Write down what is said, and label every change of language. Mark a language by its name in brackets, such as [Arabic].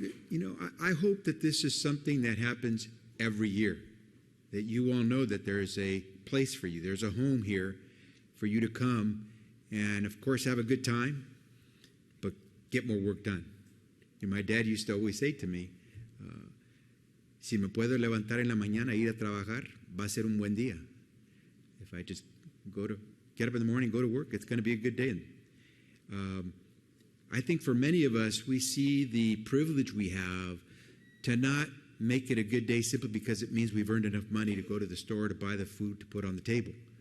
[English] You know, I hope that this is something that happens every year, that you all know that there is a place for you. There's a home here for you to come and, of course, have a good time, but get more work done. And my dad used to always say to me, [Spanish] si me puedo levantar en la mañana e ir a trabajar, va a ser un buen día. [English] If I just get up in the morning, go to work, it's going to be a good day. I think for many of us, we see the privilege we have to not make it a good day simply because it means we've earned enough money to go to the store to buy the food to put on the table.